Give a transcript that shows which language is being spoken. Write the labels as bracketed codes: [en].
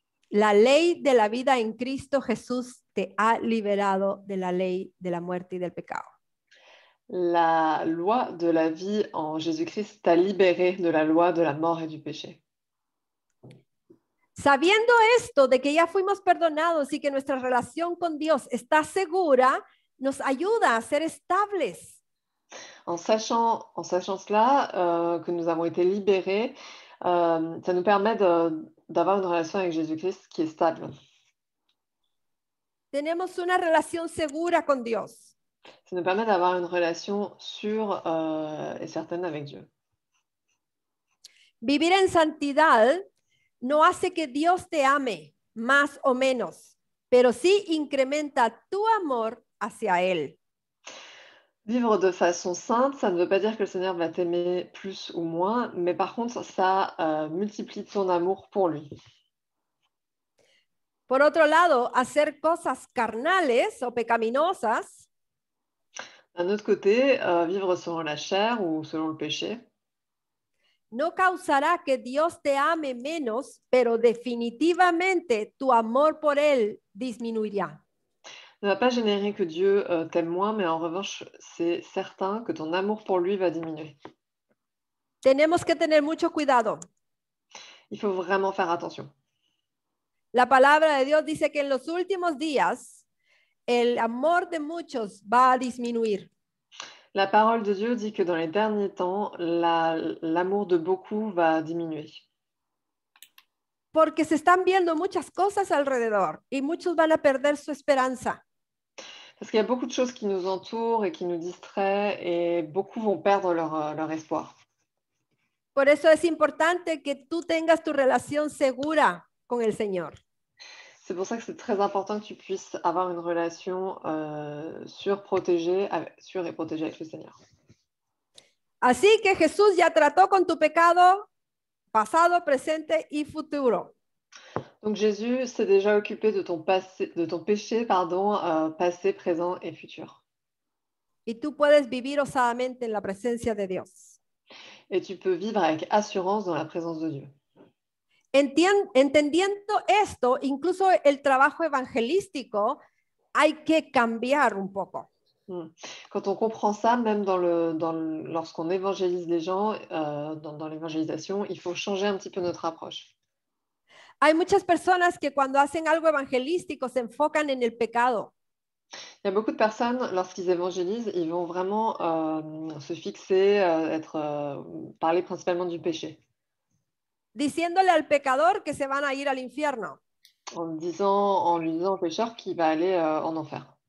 [es] La ley de la vida en Cristo Jesús te ha liberado de la ley de la muerte y del pecado. [fr] La loi de la vie en Jésus-Christ t'a libéré de la loi de la mort et du péché. [es] Sabiendo esto de que ya fuimos perdonados y que nuestra relación con Dios está segura, nos ayuda a ser estables. [fr] En sachant cela, que nous avons été libérés, ça nous permet d'avoir une relation avec Jésus-Christ qui est stable. [es] Tenemos una relación segura con Dios. [fr] Ça nous permet d'avoir une relation sûre et certaine avec Dieu. [es] Vivir en santidad no hace que Dios te ame más o menos, pero sí incrementa tu amor hacia Él. [fr] Vivre de façon sainte, ça ne veut pas dire que le Seigneur va t'aimer plus ou moins, mais par contre, ça multiplie ton amour pour lui. [es] Por otro lado, hacer cosas carnales o pecaminosas [fr] D'un autre côté, vivre selon la chair ou selon le péché, [es] no causará que Dios te ame menos, pero definitivamente tu amor por Él disminuirá. [fr] ne va pas générer que Dieu t'aime moins, mais en revanche, c'est certain que ton amour pour lui va diminuer. [es] Tenemos que tener mucho cuidado. [fr] Il faut vraiment faire attention. [es] La palabra de Dios dice que en los últimos días el amor de muchos va a disminuir. [fr] La parole de Dieu dit que dans les derniers temps, l'amour de beaucoup va diminuer. [es] Porque se están viendo muchas cosas alrededor y muchos van a perder su esperanza. [fr] Parce qu'il y a beaucoup de choses qui nous entourent et qui nous distraient, et beaucoup vont perdre leur espoir. [es] Por eso es importante que tú tengas tu relación segura con el Señor. [fr] C'est pour ça que c'est très important que tu puisses avoir une relation sûre et protégée avec le Seigneur. [es] Así que Jesús ya trató con tu pecado pasado, presente y futuro. [fr] Donc Jésus s'est déjà occupé de ton péché, passé, présent et futur. [es] Y tú puedes vivir osadamente en la presencia de Dios. [fr] Et tu peux vivre avec assurance dans la présence de Dieu. [es] Entendiendo esto, incluso el trabajo evangelístico, hay que cambiar un poco. [fr] Quand on comprend ça, même lorsqu'on évangélise les gens, dans l'évangélisation, il faut changer un petit peu notre approche. [es] Hay muchas personas que cuando hacen algo evangelístico se enfocan en el pecado. [fr] Il y a beaucoup de personnes, lorsqu'ils évangélisent, ils vont vraiment se fixer, parler principalement du péché. [es] Diciéndole al pecador que se van a ir al infierno. [fr] En lui disant au pécheur qu'il va aller en enfer.